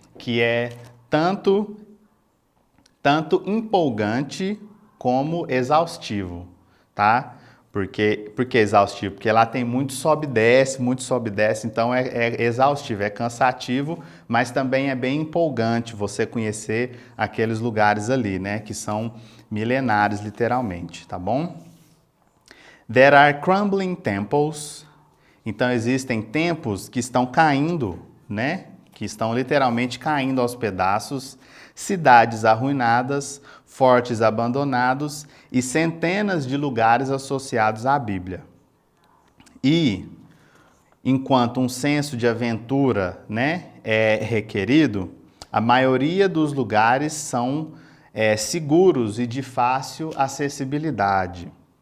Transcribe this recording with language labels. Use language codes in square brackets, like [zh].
[pt] Que é tanto empolgante como exaustivo, tá? Por que exaustivo? Porque lá tem muito sobe e desce, então é exaustivo, é cansativo, mas também é bem empolgante você conhecer aqueles lugares ali, né? Que são milenares, literalmente, tá bom? [en] There are crumbling temples. [pt] Então existem templos que estão caindo, né? Que estão literalmente caindo aos pedaços, cidades arruinadas, fortes abandonados e centenas de lugares associados à Bíblia. E, enquanto um senso de aventura, né, é requerido, a maioria dos lugares são seguros e de fácil acessibilidade.